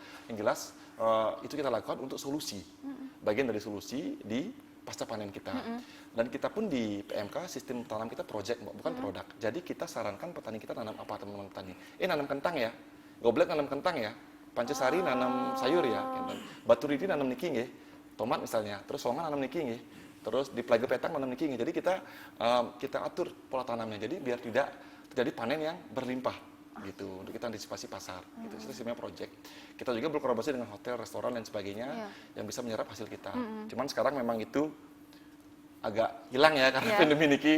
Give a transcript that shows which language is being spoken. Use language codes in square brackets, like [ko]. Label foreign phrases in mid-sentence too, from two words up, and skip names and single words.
[id] Yang jelas itu kita lakukan untuk solusi. Bagian dari solusi di pasca panen kita. Dan kita pun di PMK sistem tanam kita project, bukan produk. Jadi kita sarankan petani kita nanam apa, teman-teman petani. Nanam kentang ya. Goblek nanam kentang ya. Pancasari nanam sayur ya. Batu Riti nanam [ban] niki nggih. [id] Tomat misalnya. Terus songan nanam [ban] niki nggih. [id] Terus di Plage Petang nanam [ban] niki nggih. [id] Jadi kita atur pola tanamnya. Jadi biar tidak terjadi panen yang berlimpah gitu, untuk kita antisipasi pasar. Itu sistemnya project. Kita juga berkolaborasi dengan hotel, restoran dan sebagainya yang bisa menyerap hasil kita. Cuman sekarang memang itu agak hilang ya karena pandemi niki.